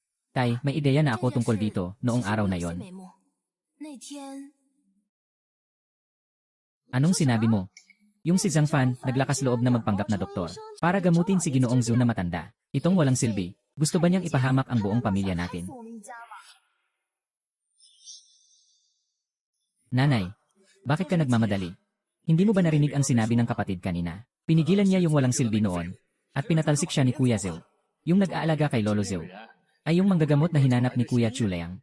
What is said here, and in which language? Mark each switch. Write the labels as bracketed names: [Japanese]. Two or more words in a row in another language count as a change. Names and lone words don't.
[Filipino] Tay, may ideya na ako tungkol dito noong araw na yon. [Chinese] 那天 [Filipino] Anong sinabi mo? Yung si Zhang Fan, naglakas loob na magpanggap na doktor para gamutin si Ginoong Zhu na matanda. Itong walang silbi. Gusto ba niyang ipahamak ang buong pamilya natin? [Chinese] 我们家嘛， [Filipino] Nanay, bakit ka nagmamadali? Hindi mo ba narinig ang sinabi ng kapatid kanina? Pinigilan niya yung walang silbi noon at pinatalsik siya ni Kuya Zhou. Yung nag-aalaga kay Lolo Zhou ay yung manggagamot na hinanap ni Kuya Chulayang.